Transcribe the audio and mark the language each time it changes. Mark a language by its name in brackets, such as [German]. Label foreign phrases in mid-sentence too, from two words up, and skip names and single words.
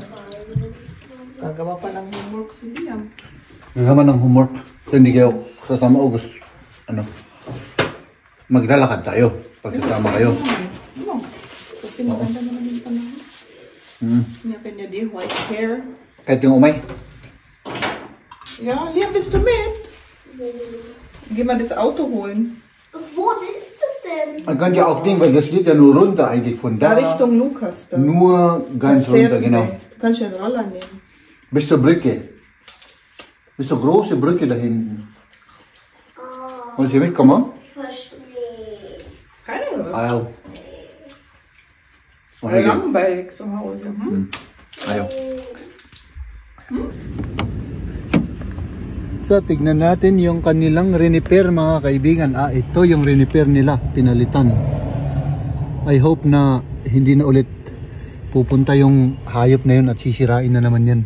[Filipino] Gagawa pa ng homework si Liam. Gagawa ng homework. So, hindi kayo sasama o gusto, ano, maglalakad tayo pag sasama kayo. No. Kasi maganda naman yung panahon. Niya kanya di [English] white hair. [Filipino] Kahit yung umay. [German] Ja, Liam, bist du mit? Geh mal das Auto holen. Wo ist das denn? Man kann ja auch den, weil das geht ja nur runter eigentlich von Da da. Richtung Lukas. Da. Nur ganz runter, genau. Du kannst ja einen Roller nehmen. Bis zur Brücke. Bis zur große Brücke da hinten. Wollen Sie mitkommen? Verstehe. Keine Lust. [Filipino] Ayaw. Okay. [German] Langweilig zu Hause. [Filipino] Ayaw. So, tignan natin yung kanilang reniper mga kaibigan. Ito yung reniper nila, pinalitan. [English] I hope [Filipino] na hindi na ulit pupunta yung hayop na yun at sisirain na naman yan.